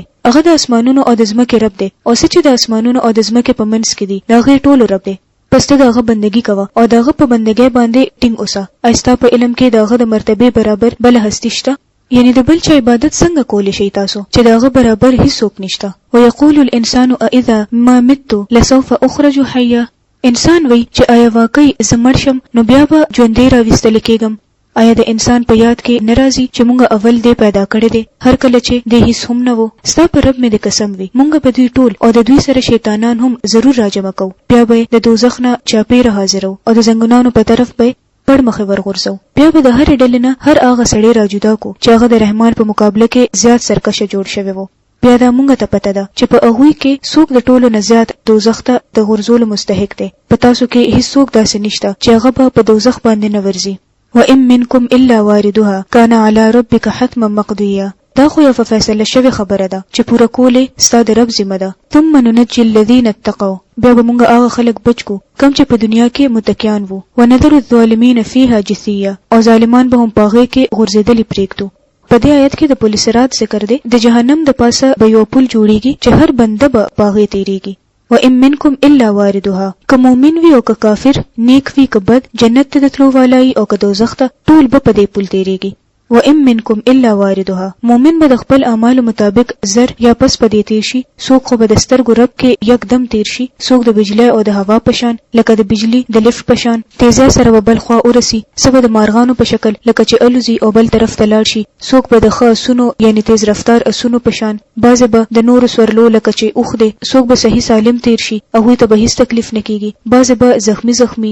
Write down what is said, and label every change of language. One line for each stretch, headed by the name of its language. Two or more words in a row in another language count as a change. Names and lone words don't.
Pashto: هغه د اسمانونو او د ځمکې رب دی او سچ د اسمانونو او د ځمکې په منځ کې دي دا غي ټولو رب دی. پس ته دغه بندگی کوه او دغه په بندګۍ باندې ټینګ اوسه. ایستا په علم کې دغه د مرتبه برابر بل هستی شته، یعنی د بل چا عبادت څنګه کولی شي تاسو چې دغه برابر هیڅوک نشته.
Arabic: ويقول الانسان اذا ما مت لسوف اخرج حيا.
Pashto: انسان وای چې آیا واقعي زمړ شم نو بیا به ژوندې راوستل کېږم. آیا د انسان په یاد کې ناراضي چې مونږ اول دې پیدا کړی دی هر کله چې دې هیڅ هم نه وو. ستا پر رب مې د قسم وي مونږ به دوی ټول او د دوی سره شیطانان هم ضرور راجمع کوو. بیا به د دوزخ نه چاپېره حاضرو او د زنګونانو په طرف به پړ مخې ورغورځو. بیا به د هر ډلې نه هر هغه سړی راجدا کو چې هغه د رحمان په مقابله کې زیات سرکشه جوړ شوی وو. بیا دا مونږ ته پته ده چې په هغوی کې څوک د ټولو نه زیات دوزخ ته د غورځولو مستحق دی. په تاسو کې هیڅوک داسې نشته چې هغه به په دوزخ باندې نه ورځي.
Arabic: وَإِن مِّنكُمْ إِلَّا وَارِدُهَا كَانَ عَلَى رَبِّكَ حَتْمًا مَّقْضِيًّا.
Pashto: دا خو یو فیصله شوی خبره ده چې پوره کولې ستا د رب ذمہ ده.
Arabic: ثُمَّ نُنَجِّي الَّذِينَ اتَّقَوْا.
Pashto: بیا به موږ هغه خلک بچ کو کوم چې په دنیا کې متکیان وو.
Arabic: وَنَذَرُ الظَّالِمِينَ فِيهَا جِثِيًّا.
Pashto: او ظالمان به هم پاغې کې غورځېدلې پرېږدو. په دې آیت کې د پل صراط ذکر دی. د جهنم د پاسه به یو پل جوړیږي چې هر بنده به پاغې تیریږي.
Arabic: وَإِن مِّنكُمْ إِلَّا وَارِدُهَا.
Pashto: که مؤمن وي او که کافر، نیک وي که بد، جنت ته د تلو والای او که دوزخ ته، ټول به په دې پل تیریږي.
Arabic: وَإِن مِّنكُمْ إِلَّا وَارِدُهَا.
Pashto: مؤمن به د خپل اعمالو مطابق زر یا پس په دې تیر شي. څوک خو به د سترګو رب کې یکدم تیر شي، څوک د بجلی او د هوا په شان لکه د بجلی د لفټ په شان تیزه سره به بل خوا ورسي، څه به د مارغانو په شکل لکه چې الوزي او بل طرف ته لاړ شي، څوک به د ښه اسونو یعنی تیز رفتار اسونو په شان، بعضې به د نورو سورلو لکه چې اوښ دی، څوک به صحیح سالم تیر شي، هغوی ته به هیڅ تکلیف نه کیږي، بعضې به زخمی.